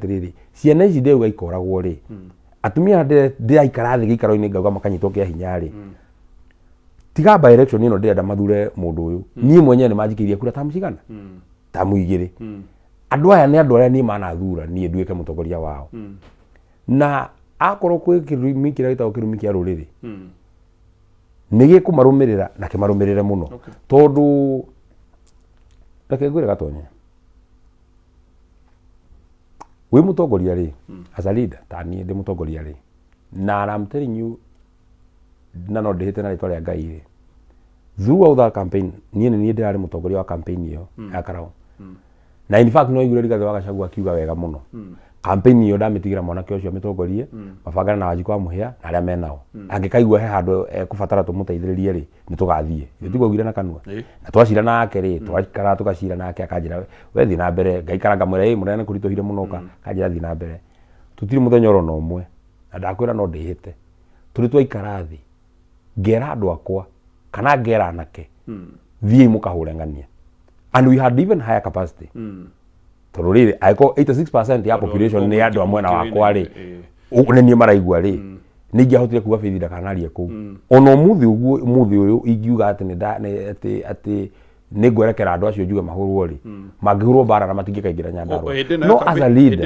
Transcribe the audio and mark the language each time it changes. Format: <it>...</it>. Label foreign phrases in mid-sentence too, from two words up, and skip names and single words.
<ki>atiriri ciana ici ndeu ikoragwo ri atumia ndiraikara thĩ gĩikaro-inĩ ngauga makanyitwo kĩa hinya ri tiga</ki> <en>by election</en> <ki>ino ndĩrenda mathure mũndũ ũyũ niĩ mwenyewe nĩ manjikirie kura tamu cigana tamu igĩrĩ andũ aya nĩ andũ arĩa niĩ manathura niĩ nduĩke mũtongoria wao na akorwo kwĩ kĩrumi kĩrĩa gĩtagwo kĩrumi kĩa rũrĩrĩ nĩ gĩkũmarũmĩrĩra na kĩmarũmĩrĩre mũno tondũ reke ngwĩre Gatonye wĩ mũtongoria rĩ</ki> <en>as a leader</en> <ki>ta niĩ ndĩ mũtongoria rĩ na</ki> <en>I'm telling you</en> <ki>na no ndĩhĩte na rĩtwa rĩa Ngai rĩ</ki> <en>throughout that campaign</en> <ki>niĩ ndĩrarĩ mũtongoria wa campaign ĩyo ya Karau na</ki> <en>in fact</en> <ki>no igure Rigathĩ wa Gachagua akiuga wega mũno campaign ĩyo ndamĩtigĩra mwanake ũcio mĩtongorie mabangana na Wanjiku wa Mũhĩa na arĩa menao angĩkaigua he handũ ekũbatara tũmũteithĩrĩrie rĩ nĩ tũgathiĩ tũtigũgire na kanua na twacira nake rĩ twakara tũgacira nake akanjĩra we thiĩ na mbere ngaikara ngamwĩra mũnene kũritũhire mũno kanjĩra thiĩ na mbere tũtirĩ mũthenya oro na ũmwe na ndakwĩra no ndĩhĩte tũrĩ twaikara thĩ ngera andũ akwa kana ngera anake thiĩ mũkahũre ng'ania</ki> <en>and we had even higher capacity</en> <ki>tondũ rĩrĩ aiko 86% ya population nĩ andũ a mwena wakwa rĩ nĩ niĩ maraigua rĩ nĩ ingĩahotire kuga Faith ndakanarie kũu ona ũmũthĩ ũyũ ingiuga atĩ nĩ ngwerekera andũ acio njuge mahũrwo rĩ mangĩhũrwo mbara na matingĩkaingĩra Nyandarua no</ki> <en>as a leader</en>